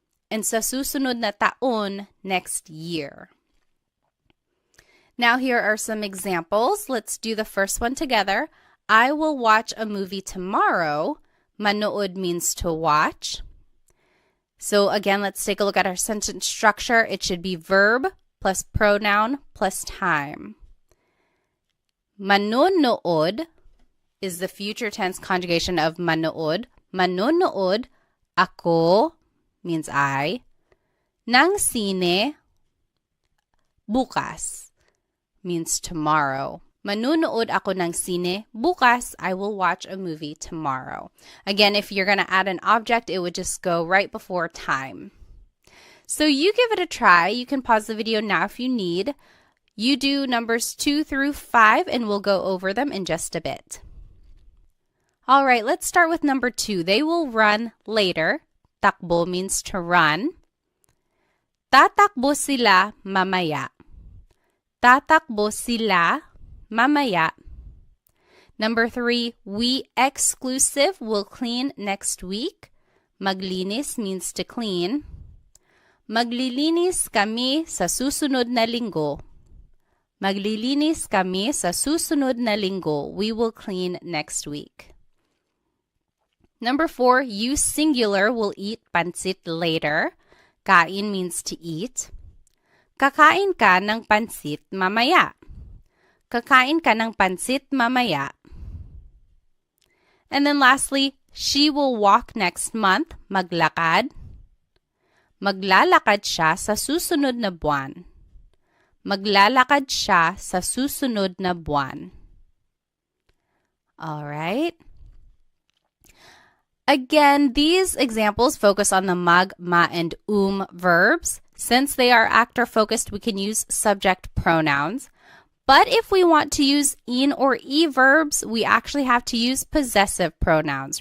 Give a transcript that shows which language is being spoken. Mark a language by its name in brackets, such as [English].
[English] And [Filipino] sa susunod na taon, [English] next year. Now here are some examples. Let's do the first one together. I will watch a movie tomorrow. Manood means to watch. So again, let's take a look at our sentence structure. It should be verb plus pronoun plus time. Manonood, is the future tense conjugation of manood. [Filipino] Manonood ako [English] means I. [Filipino] Ng sine bukas [English] means tomorrow. [Filipino] Manunood ako ng sine bukas. [English] I will watch a movie tomorrow. Again, if you're going to add an object, it would just go right before time. So you give it a try. You can pause the video now if you need. You do numbers 2 through 5 and we'll go over them in just a bit. All right, let's start with number 2. They will run later. Takbo means to run. [Filipino] Tatakbo sila mamaya. Tatakbo sila mamaya. [English] Number 3, we exclusive will clean next week. [Filipino] Maglinis [English] means to clean. [Filipino] Maglilinis kami sa susunod na linggo. Maglilinis kami sa susunod na linggo. [English] We will clean next week. Number 4, you singular will eat pansit later. Kain means to eat. [Filipino] Kakain ka ng pansit mamaya. Kakain ka ng pansit mamaya. [English] And then lastly, she will walk next month. [Filipino] Maglakad. Maglalakad siya sa susunod na buwan. Maglalakad siya sa susunod na buwan. [English] All right. Again, these examples focus on the mag, ma, and verbs. Since they are actor-focused, we can use subject pronouns. But if we want to use in or e-verbs, we actually have to use possessive pronouns.